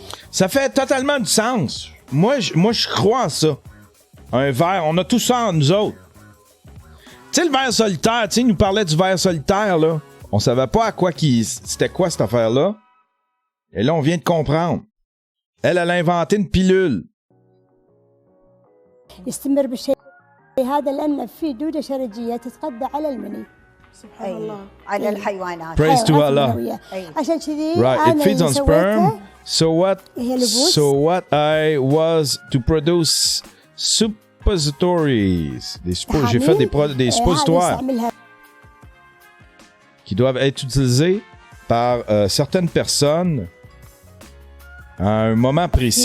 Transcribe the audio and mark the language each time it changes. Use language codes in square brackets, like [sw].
[fr] Ça fait totalement du sens. Moi, je crois en ça. Un ver, on a tout ça en nous autres. Tu sais, le ver solitaire, tu sais, il nous parlait du ver solitaire, là. On savait pas c'était quoi cette affaire-là. Et là, on vient de comprendre. Elle a inventé une pilule. [ar] يستمر بالشيء هذا لأن في دودة شرجية تتغذى على المني. سبحان الله. على الحيوانات. [en] Praise to Allah. [ar] عشان كذي [en] Right, it feeds on sperm. So what I was to produce suppositories. [fr] J'ai fait des suppositoires qui doivent être utilisés par certaines personnes à un moment précis.